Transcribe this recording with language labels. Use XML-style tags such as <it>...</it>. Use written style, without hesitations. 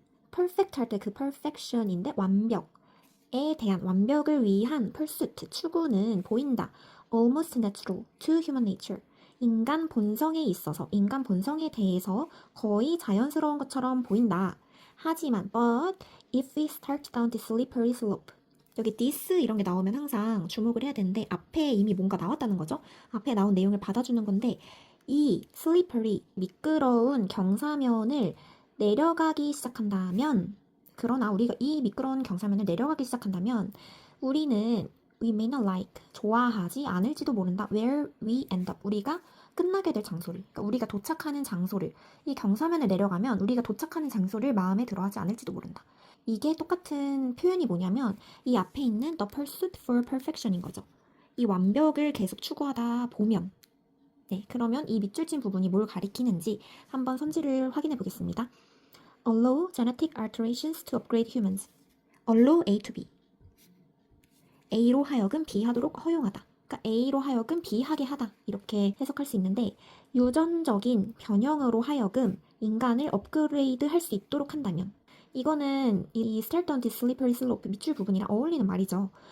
<ko>perfect 할 때 그 perfection인데 완벽에 대한 완벽을 위한 pursuit, 추구는 보인다.</ko> <en>almost natural to human nature.</en> <ko>인간 본성에 있어서, 인간 본성에 대해서 거의 자연스러운 것처럼 보인다. 하지만,</ko> <en>but if we start down the slippery slope.</en> <ko>여기 this 이런 게 나오면 항상 주목을 해야 되는데 앞에 이미 뭔가 나왔다는 거죠. 앞에 나온 내용을 받아주는 건데 이 slippery, 미끄러운 경사면을 내려가기 시작한다면 그러나 우리가 이 미끄러운 경사면을 내려가기 시작한다면 우리는</ko> <en>we may not like,</en> <ko>좋아하지 않을지도 모른다.</ko> <en>where we end up,</en> <ko>우리가 끝나게 될 장소를, 그러니까 우리가 도착하는 장소를, 이 경사면을 내려가면 우리가 도착하는 장소를 마음에 들어하지 않을지도 모른다. 이게 똑같은 표현이 뭐냐면 이 앞에 있는</ko> <en>the pursuit for perfection</en> <ko>인 거죠. 이 완벽을 계속 추구하다 보면 네, 그러면 이 밑줄 친 부분이 뭘 가리키는지 한번 선지를 확인해 보겠습니다.</ko> <en>Allow genetic alterations to upgrade humans. Allow A to B.</en> <ko>A로 하여금 B하도록 허용하다. 그러니까 A로 하여금 B하게 하다. 이렇게 해석할 수 있는데 유전적인 변형으로 하여금 인간을 업그레이드 할 수 있도록 한다면 이거는 이</ko> <en>start on the slippery slope</en> <ko>밑줄 부분이랑 어울리는 말이죠.</ko>